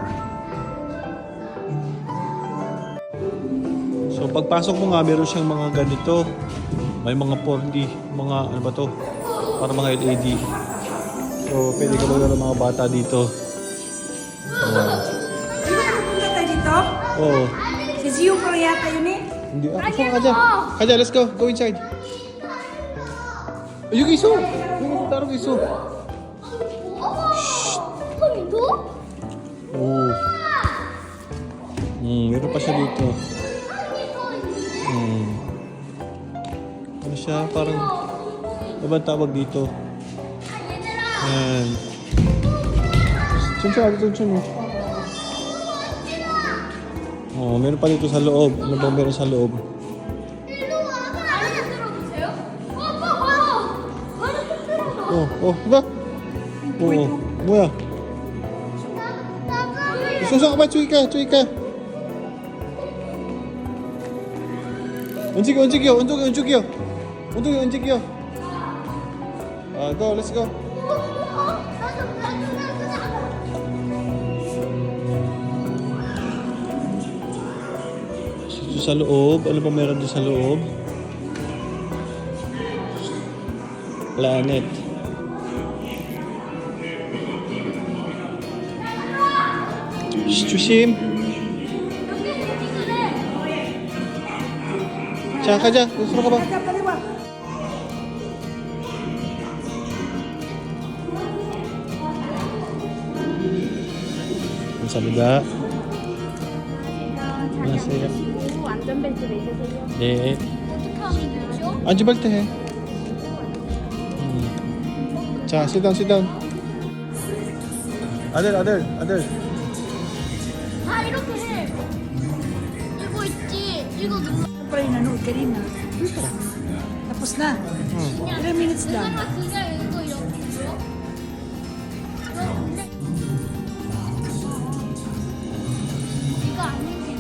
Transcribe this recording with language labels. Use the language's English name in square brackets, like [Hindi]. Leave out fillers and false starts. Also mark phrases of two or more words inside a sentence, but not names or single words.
[Filipino] So pagpasok mo nga, meron siyang mga ganito. May mga 4D, mga ano ba to? Para mga LED. So pwede ka magdala ng mga bata dito. Ayan. Di ba nakapunta tayo dito? Oo. Si Zio pa yata yun eh. Hindi. Ikaw ka dyan. [English] Kaja, let's go. Go inside. [Filipino] Yung iso. Yung taro iso. Oo. Meron pa siya dito. Ano siya? Parang... Ano ba ang tawag dito? Ayan. Sunsa, sunsa mo. Oh, meron pa dito sa loob. Ano bang meron sa loob? Diba? Oo. [Korean] 뭐야? 수상 빨리 쪼이까. 움직여. [English] Go, let's go. [Filipino] Dito sa loob, ano ba meron doon sa loob? Planet. [Korean] 조심. 자, 가자. 으로 가봐. [Filipino] Kaya pala ba? Sa liga. Masaya. [Korean] 안전벨트를 있으세요? 네. 어떻게 하면 되죠? 앉을 때 해. 자, [English] sit down. [Korean] 아들. 아 이렇게 해. 이거 있지. 이거 눌러. [Filipino] Siyempre nanood ka rin na. Tapos na. 3 minutes lang. [Korean] 그냥 이거 옆으로. 이거 안 움직여.